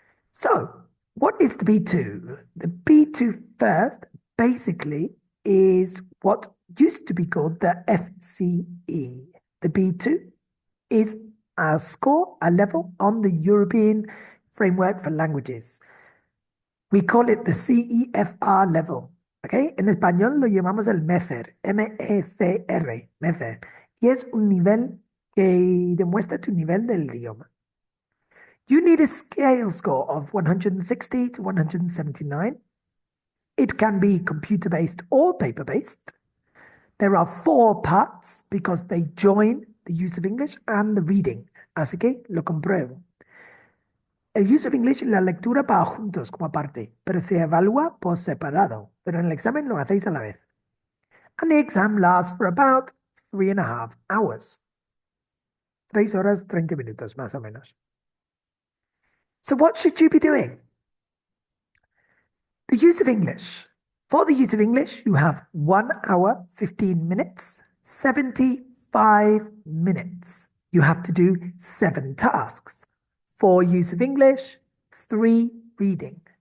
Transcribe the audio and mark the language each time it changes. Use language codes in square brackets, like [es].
[en] So, what is the B2? The B2 first basically is what used to be called the FCE. The B2 is a score, a level on the European Framework for Languages. We call it the CEFR level. ¿Okay? [es] En español lo llamamos el MECER, M-E-C-R, MECER. Y es un nivel que demuestra tu nivel del idioma. [en] You need a scale score of 160 to 179. It can be computer-based or paper-based. There are 4 parts because they join the use of English and the reading. [es] Así que lo compruebo. El use of English y la lectura va juntos como parte, pero se evalúa por separado. Pero en el examen lo hacéis a la vez. [en] And the exam lasts for about 3.5 hours. [es] 3 horas 30 minutos, más o menos. [en] So what should you be doing? The use of English. For the use of English, you have 1 hour, 15 minutes, 75 minutes. You have to do 7 tasks. 4 use of English, 3 reading.